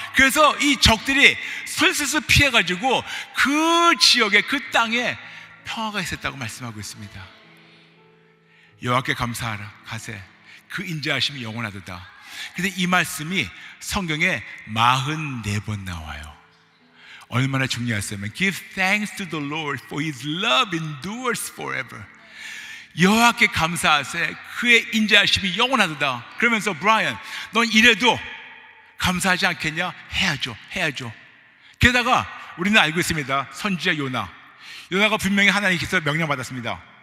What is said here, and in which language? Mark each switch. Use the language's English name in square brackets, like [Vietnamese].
[Korean] 그래서 이 적들이 슬슬 피해가지고 그 지역에, 그 땅에 평화가 있었다고 말씀하고 있습니다. 여호와께 감사하라 가세, 그 인자하심이 영원하도다. 근데 이 말씀이 성경에 44번 나와요. 얼마나 중요했으면 [English] Give thanks to the Lord, for His love endures forever. [Korean] 여호와께 감사하세, 그의 인자하심이 영원하도다. 그러면서 브라이언, 넌 이래도 감사하지 않겠냐? 해야죠. 게다가 우리는 알고 있습니다. 선지자 요나가 분명히 하나님께서 명령받았습니다.